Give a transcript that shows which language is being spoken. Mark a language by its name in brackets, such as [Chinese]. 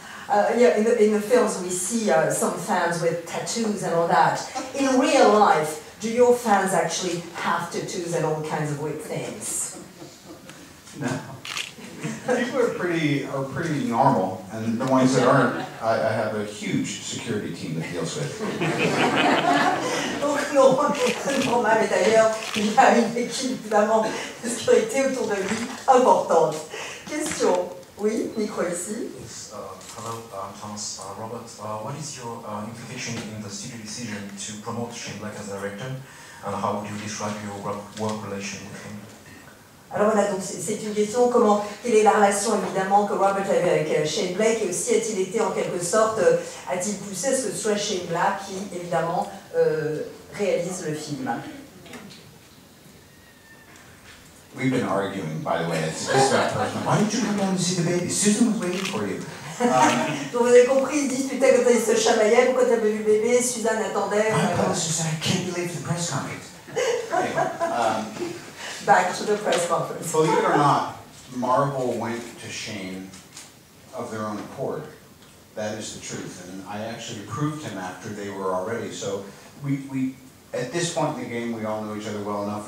[English] In the films we see some fans with tattoos and all that. In real life, do your fans actually have tattoos and all kinds of weird things? No. People are pretty normal, and the ones that aren't, I have a huge security team that deals with. [French] Donc non, normal, et d'ailleurs, il y a une équipe évidemment de sécurité autour de lui importante. Question? Oui, micro ici. [English] Yes, hello, Thomas. Robert, what is your implication in the studio decision to promote Shane Black as a director, and how would you describe your work relation with him? [French] Alors voilà, donc c'est une question, quelle est la relation évidemment que Robert avait avec Shane Black, et aussi a-t-il été en quelque sorte, a-t-il poussé à ce que ce soit Shane Black qui évidemment réalise le film? [English] We've been arguing, by the way, it's just about personal. Why did you come down to see the baby? Susan was waiting for you. [French] Donc vous avez compris, ils se disputaient quand ils se chamaillaient, pourquoi tu avais vu le bébé, Suzanne attendait. [English] I can't be late for the press conference. Anyway, Back to the press conference. believe it or not, Marvel went to Shane of their own accord. That is the truth, and I actually approved him after they were already. So we at this point in the game, we all know each other well enough.